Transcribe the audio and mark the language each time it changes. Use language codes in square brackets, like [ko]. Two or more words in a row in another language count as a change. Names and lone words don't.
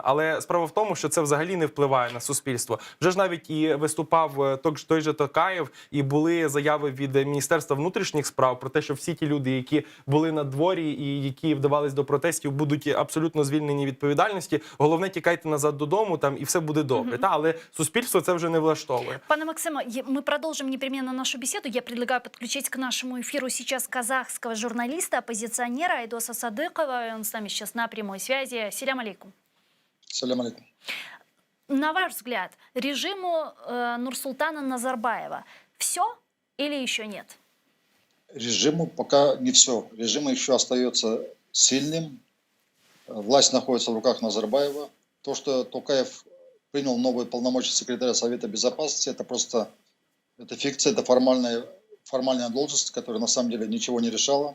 [uk] Але справа в тому, що це взагалі не впливає на суспільство. Вже ж навіть і виступав той же Токаєв, і були заяви від Міністерства внутрішніх справ про те, що всі ті люди, які були на дворі і які вдавались до протестів, будуть абсолютно звільнені від відповідальності. Головне, тікайте назад додому, і все буде добре. Але суспільство це вже не влаштовує. Пане Максиме, [ru] мы продолжим непременно нашу беседу. Я предлагаю подключить к нашему эфиру сейчас казахского журналиста, оппозиционера Айдоса Садыкова. Он с нами сейчас на прямой связи. [ar] سلام عليكم. سلام عليكم. [ru] На ваш взгляд, режиму Нурсултана Назарбаева все или еще нет? Режиму пока не все. Режим еще остается сильным. Власть находится в руках Назарбаева. То, что Токаев принял новые полномочия секретаря Совета Безопасности, это просто фикция, это формальная должность, которая на самом деле ничего не решала.